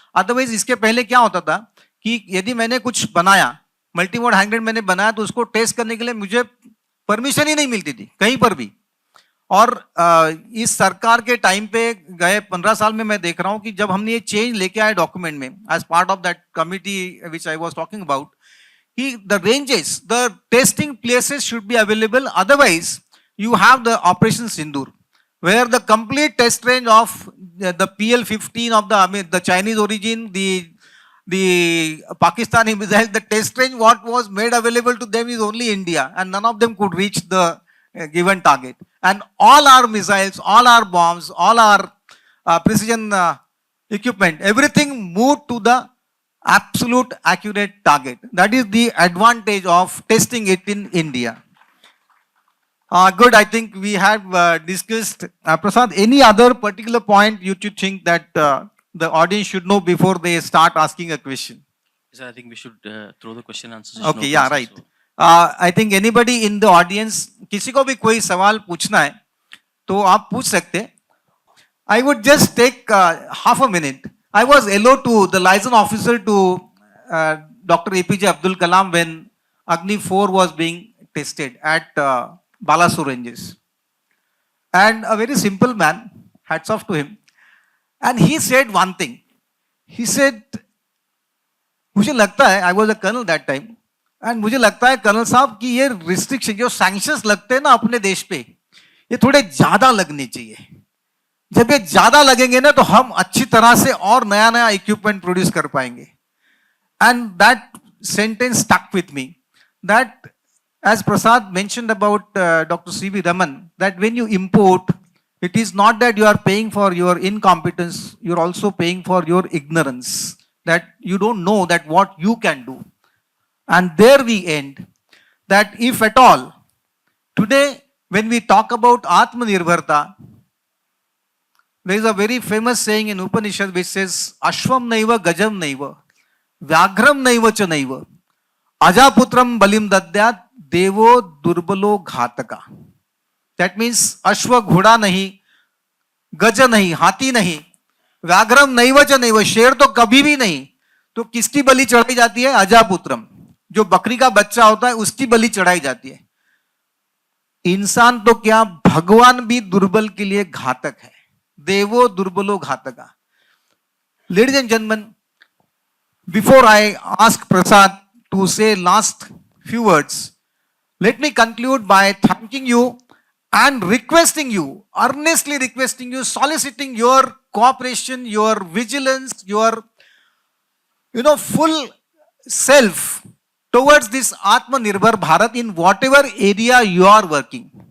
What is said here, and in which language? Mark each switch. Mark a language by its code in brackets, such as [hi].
[en] Otherwise, [hi] इसके पहले क्या होता था कि यदि मैंने कुछ बनाया, मल्टीमोड हैंड ग्रेनेड मैंने बनाया तो उसको टेस्ट करने के लिए मुझे परमिशन ही नहीं मिलती थी कहीं पर भी. और इस सरकार के टाइम पे गए 15 साल में मैं देख रहा हूं कि जब हमने ये चेंज लेके आए डॉक्यूमेंट में [en] As part of that committee which I was talking about, कि the ranges, the testing places should be available. Otherwise you have the operation Sindoor where the complete test range of the PL-15 of the Chinese origin, the Pakistani missile, the test range what was made available to them is only India, and none of them could reach the given target. And all our missiles, all our bombs, all our precision equipment, everything moved to the absolute accurate target. That is the advantage of testing it in India. Good, I think we have discussed. Prasad, any other particular point you think that the audience should know before they start asking a question? Sir, I think we should throw the question answers. Okay, yeah, right. I think anybody in the audience, [hi] किसी को भी कोई सवाल पूछना है तो आप पूछ सकते. [en] I would just take half a minute. I was LO to the liaison officer to Dr. APJ Abdul Kalam when Agni 4 was being tested at Balasur ranges. And a very simple man, hats off to him. And he said one thing. He said, [hi] मुझे लगता है, [en] I was a colonel that time, and [hi] मुझे लगता है colonel साहब कि ये restriction जो सैंक्शंस लगते हैं ना अपने देश पे, ये थोड़े ज्यादा लगने चाहिए. जब ये ज्यादा लगेंगे ना तो हम अच्छी तरह से और नया नया इक्विपमेंट प्रोड्यूस कर पाएंगे. [en] And that sentence stuck with me. That, as Prasad mentioned about Dr. C.V. Raman, that when you import, it is not that you are paying for your incompetence, you are also paying for your ignorance, that you don't know that what you can do. And there we end. That if at all, today when we talk about Atmanirbharta, there is a very famous saying in Upanishad which says, [sa] Ashvam naiva gajam naiva, Vyaghram naiva cha naiva, Ajaputram balim dadyat, Devo durbalo ghataka. [en] That means [hi] Ashwa घोड़ा नहीं, गज नहीं, हाथी नहीं, [sa] व्याघ्रम नैव च नैव, [hi] शेर तो कभी भी नहीं, तो किसकी बलि चढ़ाई जाती है? अजापुत्रम, जो बकरी का बच्चा होता है उसकी बलि चढ़ाई जाती है. इंसान तो क्या, भगवान भी दुर्बल के लिए घातक है. [sa] देवो दुर्बलो घातका. [en] Ladies and gentlemen, before I ask Prasad to say last few words, let me conclude by thanking you and requesting you, earnestly requesting you, soliciting your cooperation, your vigilance, your full self towards this Atmanirbhar Bharat in whatever area you are working.